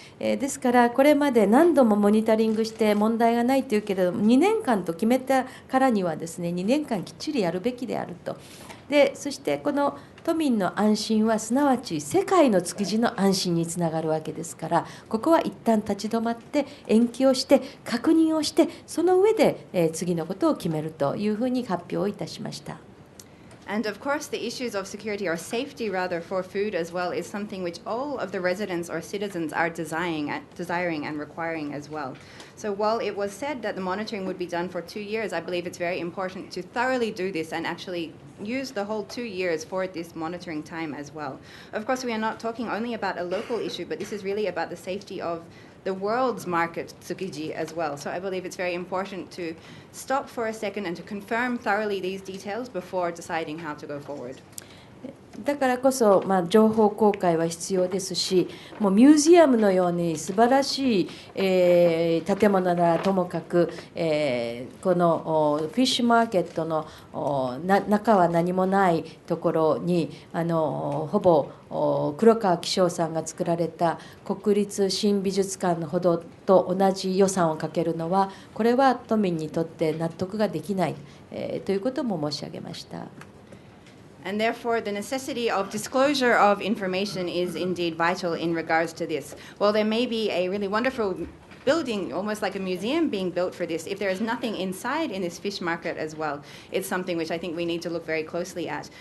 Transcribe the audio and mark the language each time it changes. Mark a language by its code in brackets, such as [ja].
[ja] ですからこれまで何度もモニタリングして問題がないというけれども2年間と決めたからにはですね2年間きっちりやるべきであると。でそしてこの都民の安心はすなわち世界の築地の安心につながるわけですから、ここは一旦立ち止まって延期をして確認をしてその上で次のことを決めるというふうに発表をいたしました。 [en] And of course, the issues of security or safety, rather, for food as well is something which all of the residents or citizens are desiring and requiring as well. So while it was said that the monitoring would be done for 2 years, I believe it's very important to thoroughly do this and actually use the whole 2 years for this monitoring time as well. Of course, we are not talking only about a local issue, but this is really about the safety of the world's market, Tsukiji, as well. So I believe it's very important to stop for a second and to confirm thoroughly these details before deciding how to go forward. [ja] だからこそ、情報公開は必要ですし、もうミュージアムのように素晴らしい、建物ならともかく、このフィッシュマーケットの中は何もないところにほぼ黒川紀章さんが作られた国立新美術館のほどと同じ予算をかけるのはこれは都民にとって納得ができない、ということも申し上げました。 [en] And therefore, the necessity of disclosure of information is indeed vital in regards to this. Well, there may be a really wonderful building, almost like a museum being built for this. If there is nothing inside in this fish market as well, it's something which I think we need to look very closely at.